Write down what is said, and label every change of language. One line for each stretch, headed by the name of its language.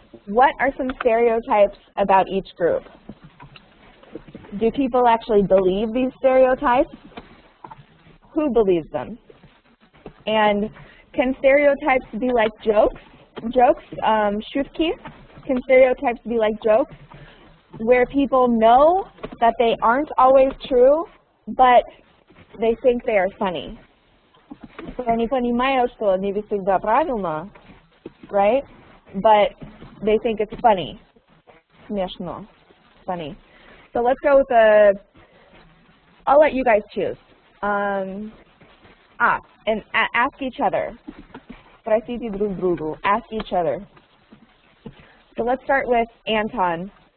English: What are some stereotypes about each group? Do people actually believe these stereotypes? Who believes them? And can stereotypes be like jokes? Jokes, shutki? Can stereotypes be like jokes? where people know that they aren't always true, but they think they are funny.
Russian: Они понимают, что не всегда правильно, right?
English: But they think it's funny.
Russian: Смешно.
English: Funny. So let's go with I'll let you guys choose. And ask each other.
Russian: Спросите друг другу.
English: Ask each other. So let's start with Anton.